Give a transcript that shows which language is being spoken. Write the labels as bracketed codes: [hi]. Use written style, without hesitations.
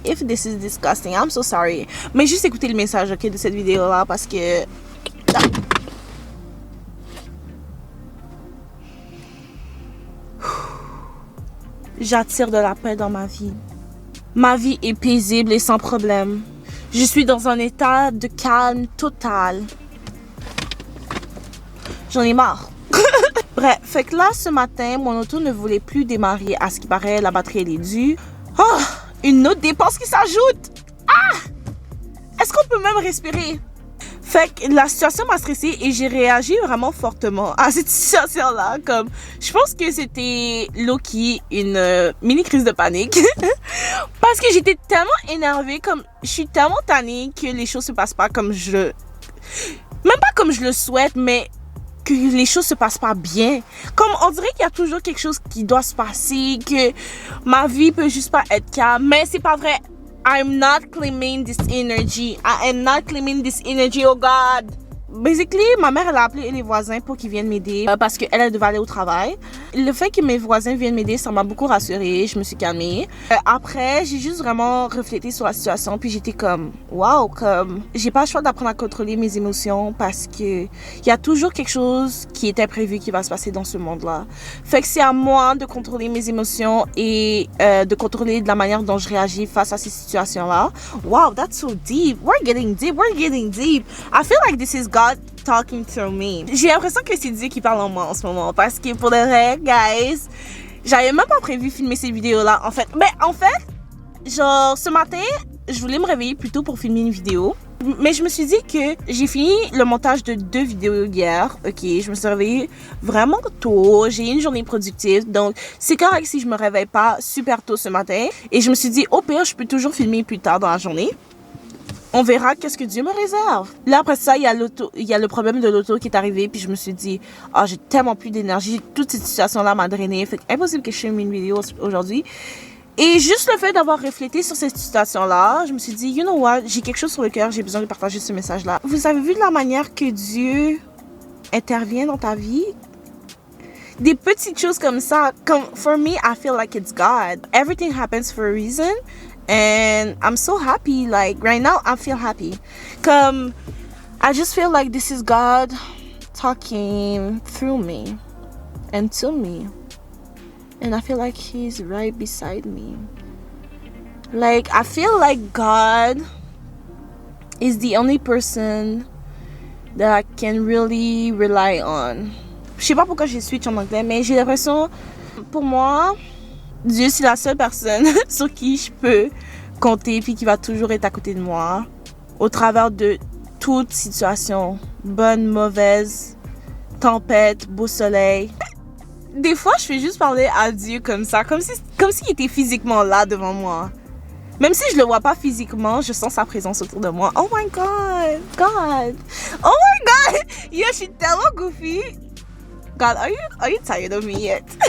[en] If this is disgusting, I'm so sorry. [fr] Mais juste écoutez le message, ok, de cette vidéo-là parce que... J'attire de la paix dans ma vie. Ma vie est paisible et sans problème. Je suis dans un état de calme total. J'en ai marre. Bref, fait que là, ce matin, mon auto ne voulait plus démarrer. À ce qui paraît, la batterie, elle est due. Oh, une autre dépense qui s'ajoute. Ah! Est-ce qu'on peut même respirer? Fait que la situation m'a stressée et j'ai réagi vraiment fortement à cette situation-là. Comme, je pense que c'était low-key une mini crise de panique. Parce que j'étais tellement énervée, comme, je suis tellement tannée que les choses se passent pas comme même pas comme je le souhaite, mais que les choses se passent pas bien. Comme, on dirait qu'il y a toujours quelque chose qui doit se passer, que ma vie peut juste pas être calme. Mais c'est pas vrai. [en] I'm not claiming this energy. I am not claiming this energy, oh God. [fr] basically, ma mère, elle a appelé les voisins pour qu'ils viennent m'aider parce qu'elle, elle devait aller au travail. Le fait que mes voisins viennent m'aider, ça m'a beaucoup rassurée. Je me suis calmée. Après, j'ai juste vraiment réfléchi sur la situation. Puis j'étais comme, wow, comme, j'ai pas le choix d'apprendre à contrôler mes émotions parce que il y a toujours quelque chose qui est imprévu qui va se passer dans ce monde-là. Fait que c'est à moi de contrôler mes émotions et de contrôler de la manière dont je réagis face à ces situations-là. [en] Wow, that's so deep. We're getting deep. We're getting deep. I feel like this is God talking to me. [fr] J'ai l'impression que c'est Dieu qui parle en moi en ce moment parce que pour de vrai, guys, j'avais même pas prévu filmer ces vidéos-là en fait. Mais en fait, genre ce matin, je voulais me réveiller plus tôt pour filmer une vidéo. Mais je me suis dit que j'ai fini le montage de 2 vidéos hier. Ok, je me suis réveillée vraiment tôt. J'ai eu une journée productive. Donc, c'est correct si je me réveille pas super tôt ce matin. Et je me suis dit, au pire, je peux toujours filmer plus tard dans la journée. On verra qu'est-ce que Dieu me réserve. Là, après ça, il y a le problème de l'auto qui est arrivé. Puis je me suis dit, oh, j'ai tellement plus d'énergie. Toute cette situation-là m'a drainée. Fait impossible que je filme une vidéo aujourd'hui. Et juste le fait d'avoir réfléchi sur cette situation-là, je me suis dit, [en] you know what, [fr] j'ai quelque chose sur le cœur, j'ai besoin de partager ce message-là. Vous avez vu de la manière que Dieu intervient dans ta vie? Des petites choses comme ça, comme, [en] for me, I feel like it's God. Everything happens for a reason. And I'm so happy, like, right now, I feel happy. Comme, I just feel like this is God talking through me and to me. And I feel like He's right beside me. Like, I feel like God is the only person that I can really rely on. [fr] Je sais pas pourquoi j'ai switch en anglais, mais j'ai l'impression, pour moi, Dieu, c'est la seule personne sur qui je peux compter puis qui va toujours être à côté de moi au travers de toute situation, bonne, mauvaise, tempête, beau soleil. Des fois, je fais juste parler à Dieu comme ça, comme s'il était physiquement là devant moi. Même si je le vois pas physiquement, je sens sa présence autour de moi. [en] Oh my God, God. Oh my God. [fr] Yo, je suis tellement goofy. [en] God, are you tired of me yet?